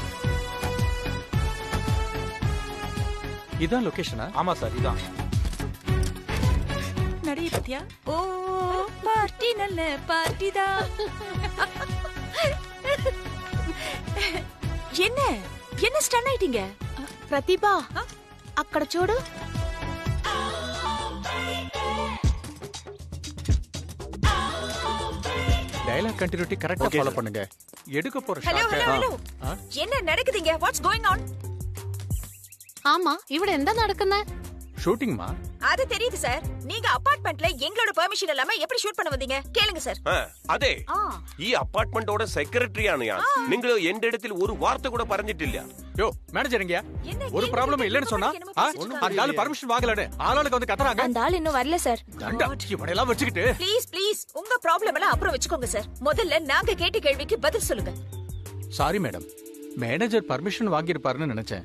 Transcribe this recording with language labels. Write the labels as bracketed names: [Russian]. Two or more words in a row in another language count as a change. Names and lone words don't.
[Tamil] இதான் லொகேஷனா? ஆமா சார், இதான். நடைய பத்தியா? ஓ பார்ட்டி நல்ல பார்ட்டி தான். என்ன என்ன ஸ்டன் ஆயிட்டீங்க? [Telugu] ప్రతిభా అక్కడ చూడు. [English] dialogue continuity correcta follow [Tamil] பண்ணுங்க. எடுக்க போற ஹலோ ஷாட். ஹலோ ஹலோ, என்ன நடக்குதுங்க? [English] What's going on? [Malayalam] ஆமா ഇവിടെ എന്താ നടക്കുന്നേ? [Tamil] ஷூட்டிங்மா? அது தெரியுது சார். நீங்க அபார்ட்மெண்ட்ல எங்களோட பெர்மிஷன் இல்லாம எப்படி ஷூட் பண்ண வந்தீங்க? கேளுங்க சார். [Malayalam] അതെ ഈ അപ്പാർട്ട്മെന്റോടെ സെക്രട്ടറിയാണ് ഞാൻ. നിങ്ങൾ എന്റെ ഇടത്തിൽ ഒരു വാർത്ത കൂടെ പറഞ്ഞിട്ടില്ല. [Tamil] யோ மேனேஜர் எங்கயா? ஒரு ப்ராப்ளம் இல்லன்னு சொன்னா அந்த ஆளு பர்மிஷன் வாங்கலன்னு ஆளாளுக்கு வந்து கத்துறாங்க. அந்த ஆள் இன்னும் வரல சார். தண்டா இவனை எல்லாம் வச்சுக்கிட்டு. [English] please please [Tamil] உங்க ப்ராப்ளம் எல்லாம் அப்புறம் வச்சுக்கோங்க சார். முதல்ல நாங்க கேட்ட கேள்விக்கு பதில் சொல்லுங்க. [English] sorry madam, [Tamil] மேனேஜர் பர்மிஷன் வாங்கியிருப்பாருன்னு நினைச்சேன்.